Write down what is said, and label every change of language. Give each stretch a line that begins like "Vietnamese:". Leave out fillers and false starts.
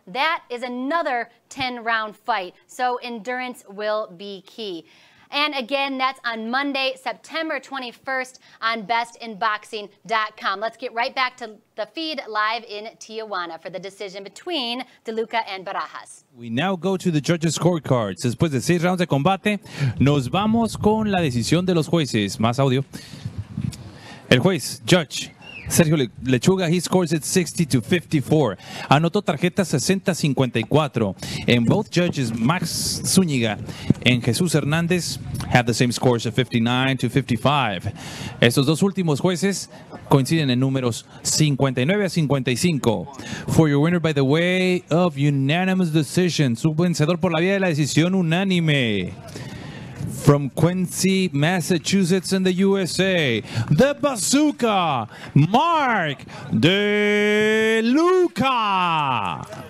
English: That is another 10-round fight, so endurance will be key. And again, that's on Monday, September 21st on bestinboxing.com. Let's get right back to the feed live in Tijuana for the decision between DeLuca and Barajas. We now go to the judges' scorecards.
Spanish: Después de 6 rounds de combate, nos vamos con la decisión de los jueces. Más audio. El juez,
English: Judge Sergio Lechuga, he scores it 60-54.
Spanish: Anotó tarjeta 60-54.
English: And both judges, Max Zúñiga and Jesús Hernández, have the same scores of 59-55.
Spanish: Estos dos últimos jueces coinciden en números 59-55.
English: For your winner by the way of unanimous decision,
Spanish: su vencedor por la vía de la decisión unánime.
English: From Quincy, Massachusetts in the USA, the Bazooka, Mark DeLuca.